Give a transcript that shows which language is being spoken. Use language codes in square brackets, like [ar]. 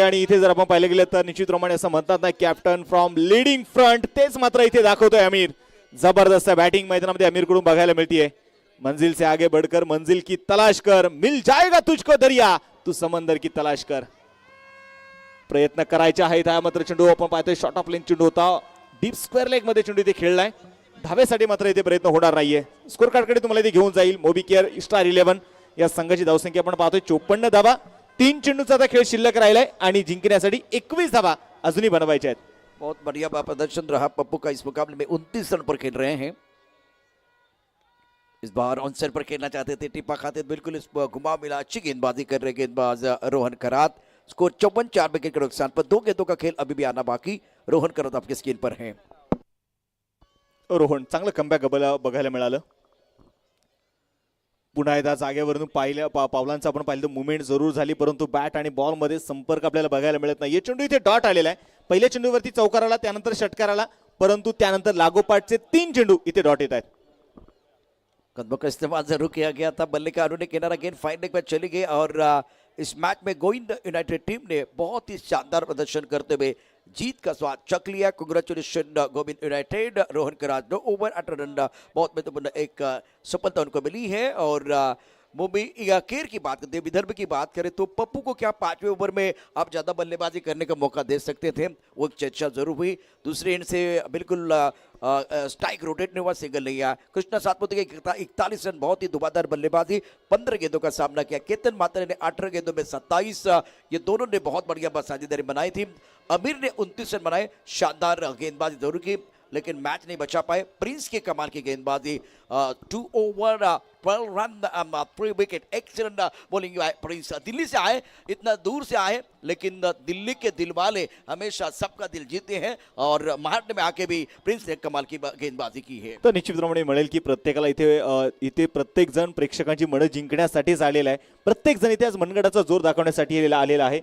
[mr] आणि इथे जर आपण पाहिलं गेलं तर निश्चितप्रमाणे असं म्हणतात ना, [en] captain from leading front, [mr] तेच मात्र इथे दाखवतोय अमीर. जबरदस्त बॅटिंग मैदानामध्ये अमीर कडून बघायला मिळतीये. [hi] मंजिल से आगे बढ़कर मंजिल की तलाश कर, मिल जाएगा तुझको दरिया, तू समंदर की तलाश कर. [mr] प्रयत्न करायचे आहेत. हा मात्र चेंडू आपण पाहतोय शॉर्ट ऑफ लेन चेंडू होता, डीप स्क्वेअर लेग मध्ये चेंडू इथे खेळलाय. धावेसाठी मात्र इथे प्रयत्न होणार नाहीये. स्कोर कार्डकडे तुम्हाला इथे घेऊन जाईल मोबी केअर स्टार 11. या संघाची धावसंख्या आपण पाहतोय 54 धावा. 3 चेंडूचा आता खेळ शिल्लक राहिलाय आणि जिंकण्यासाठी 21 धावा अजूनही बनवायच्या आहेत. [hi] बहुत बढ़िया प्रदर्शन रहा पप्पू का. इस मुकाबले में 29 रन पर खेल रहे हैं. इस बार ऑन साइड पर खेलना चाहते थे, टिप्पा खाते बिल्कुल इस घुमाव मिला. अच्छी गेंदबाजी कर रहे गेंदबाज रोहन करात. स्कोर 54, 4 विकेट के नुकसान पर. 2 गेंदों का खेल अभी भी आना बाकी. रोहन करात आपके स्क्रीन पर हैं. [mr] रोहन चांगलं कमबॅक बघायला मिळालं. पुन्हा एकदा जागेवरून पावलांचा आपण पाहिलं तर मुवमेंट जरूर झाली, परंतु बॅट आणि बॉल मध्ये संपर्क आपल्याला बघायला मिळत नाही. चेंडू इथे डॉट आलेला आहे. पहिल्या चेंडूवरती चौकार आला, त्यानंतर षटकार आला, परंतु त्यानंतर लागोपाठचे 3 चेंडू इथे डॉट येत आहेत. [hi] कदमों का इस्तेमाल जरूर किया गया था. बल्ले का ने किनारा गेंद फाइनल में चली गई और इस मैच में गोविंद यूनाइटेड टीम ने बहुत ही शानदार प्रदर्शन करते हुए जीत का स्वाद चख लिया. Congratulation Govind United. रोहन कराज 2 ओवर 8 रन, बहुत महत्वपूर्ण एक सफलता उनको मिली है. और मुंबई केयर की बात करते, विदर्भ की बात करें तो पप्पू को क्या 5वें ओवर में आप ज्यादा बल्लेबाजी करने का मौका दे सकते थे, वो एक चर्चा जरूर हुई. दूसरे एंड से बिल्कुल स्ट्राइक रोटेट ने हुआ, सिंगल नहीं आया. कृष्णा सातपुते के 41 रन, बहुत ही धुआंधार बल्लेबाजी. 15 गेंदों का सामना किया. केतन मात्रे ने 18 गेंदों में 27. ये दोनों ने बहुत बढ़िया साझेदारी बनाई थी. अमीर ने 29 रन बनाए. शानदार गेंदबाजी जरूर की, लेकिन मैच नहीं बचा पाए. प्रिंस के कमाल की गेंदबाजी. 2 over 12 run 3 wicket. Excellent bowling Prince. Delhi से आए, इतना दूर से आए, लेकिन दिल्ली के दिल वाले हमेशा सबका दिल जीते हैं. और महाराष्ट्र में आके भी प्रिंस ने कमाल की गेंदबाजी की है. [mr] तर निश्चितप्रमाणे मिळेल की प्रत्येकाला इथे प्रत्येक जण प्रेक्षकांची मनं जिंकण्यासाठीच आलेला आहे. प्रत्येक जण इथे आज मनगडाचा जोर दाखवण्यासाठी आलेला आहे.